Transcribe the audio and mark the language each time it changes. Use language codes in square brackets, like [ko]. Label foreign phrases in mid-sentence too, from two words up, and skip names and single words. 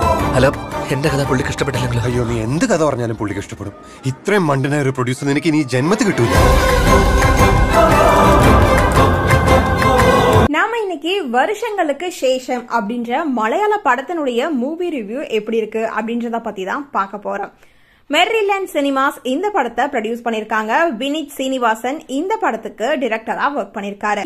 [ml] അല്ല എന്റെ കഥ പുള്ളിക്ക് ഇഷ്ടപ്പെട്ടില്ലെങ്കിലും. അയ്യോ, നീ എന്ത് കഥ പറഞ്ഞാലും പുള്ളിക്ക് ഇഷ്ടപ്പെടും. ഇത്രയും മണ്ടനായ ഒരു പ്രൊഡ്യൂസർ നിനക്ക് ഇനി ജന്മത്തിൽ കിട്ടൂല. [ta] நாம இன்னைக்கு வருஷங்களுக்கு சேஷம் அப்படின்ற மலையாள படத்தினுடைய மூவி ரிவ்யூ எப்படி இருக்கு அப்படின்றத பத்தி தான் பார்க்க போறோம். மெர்ரிலேண்ட் சினிமாஸ் இந்த படத்தை ப்ரொடியூஸ் பண்ணிருக்காங்க. வினித் சீனிவாசன் இந்த படத்துக்கு டைரக்டரா ஒர்க் பண்ணிருக்காரு.